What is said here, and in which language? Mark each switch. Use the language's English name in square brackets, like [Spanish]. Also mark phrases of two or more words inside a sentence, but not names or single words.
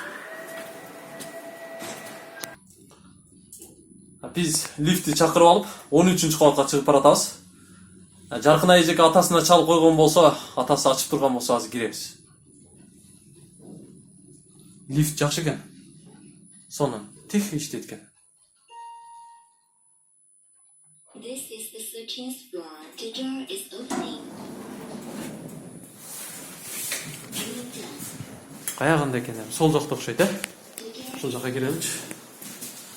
[Kyrgyz] Биз лифти чакырып алып, 13-чү кабатка чыгып баратабыз. Жаркынай эжеке атасына чалып койгон болсо, атасы ачып турган болсо азыр киребиз. Лифт жакшы экен. Сонун тих иштейт экен. [English] This is the 13th floor. The door is opening. [Kyrgyz] Каягында экен? Сол жакта окшойт, ошол жака киреличи.